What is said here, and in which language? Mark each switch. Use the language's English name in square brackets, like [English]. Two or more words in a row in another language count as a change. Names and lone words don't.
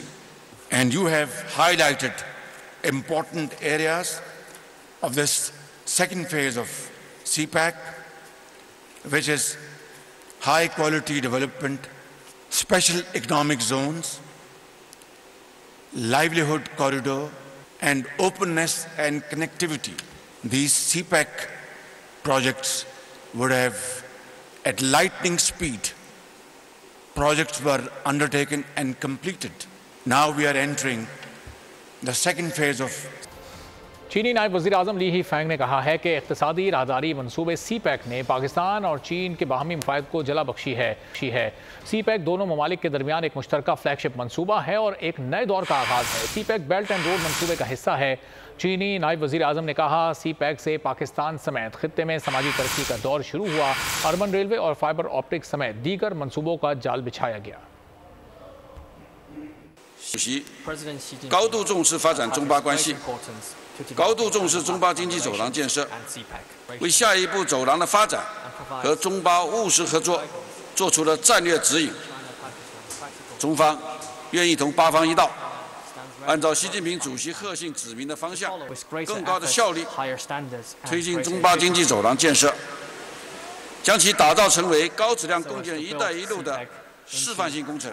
[English] And you have highlighted important areas of this second phase of CPAC, which is high quality development, special economic zones, livelihood corridor, and openness and connectivity. These CPAC projects would have, at lightning speed, projects were undertaken and completed. Now we are entering the second phase of [Urdu] چینی نائب وزیر اعظم لی ہی فینگ نے کہا ہے کہ اقتصادی راہداری منصوبے سی پیک نے پاکستان اور چین کے باہمی مفاد کو جلا بخشی ہے. سی پیک دونوں ممالک کے درمیان ایک مشترکہ فلیگ شپ منصوبہ ہے اور ایک نئے دور کا آغاز ہے. سی پیک بیلٹ اینڈ روڈ منصوبے کا حصہ ہے۔ چینی نائب وزیر اعظم نے کہا، سی پیک سے پاکستان سمیت خطے میں سماجی ترقی کا دور شروع ہوا. [English] urban railway [Urdu] اور [English] fiber optic [Urdu] سمیت دیگر منصوبوں کا جال بچھایا گیا. [Chinese] 高度重视发展中巴关系，高度重视中巴经济走廊建设，为下一步走廊的发展和中巴务实合作做出了战略指引。中方愿意同巴方一道，按照习近平主席贺信指明的方向，更高的效率推进中巴经济走廊建设，将其打造成为高质量共建“一带一路”的示范性工程。